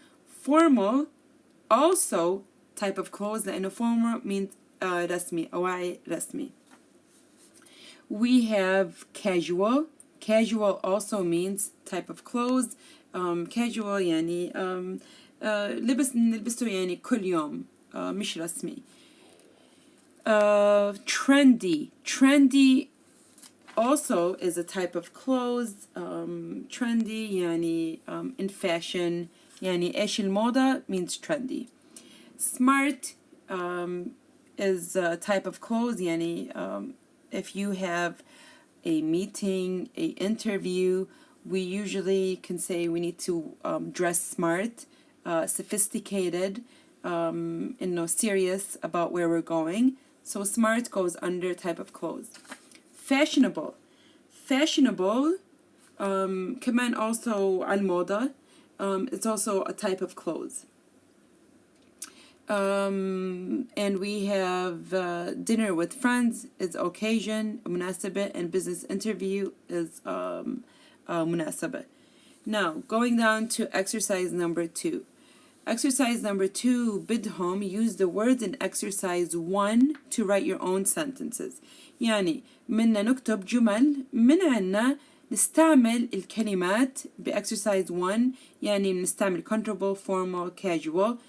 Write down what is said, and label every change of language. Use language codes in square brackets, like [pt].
[en] Formal, also type of clothes, [ar] لأنه [en] formal means رسمي, [ar] أواعي رسمي. [en] We have casual. Casual also means type of clothes. [ar] Casual يعني لبس نلبسه يعني كل يوم, مش رسمي. [en] Trendy. Trendy also is a type of clothes. Trendy يعني in fashion. [ar] يعني إيش الموضة [en] means trendy. Smart is a type of clothes. يعني if you have a meeting, a interview, we usually can say we need to dress smart, sophisticated, serious about where we're going. So smart goes under type of clothes. Fashionable. [ar] Fashionable كمان also على الموضة. [en] It's also a type of clothes. And we have dinner with friends is occasion, مناسبة, and business interview is مناسبة. Now, going down to exercise number 2. Exercise number 2, [ar] بدهم [en] use the words in exercise 1 to write your own sentences. [ar] يعني منا نكتب جمل من عنا نستعمل الكلمات بexercise 1. يعني نستعمل comfortable, formal, casual.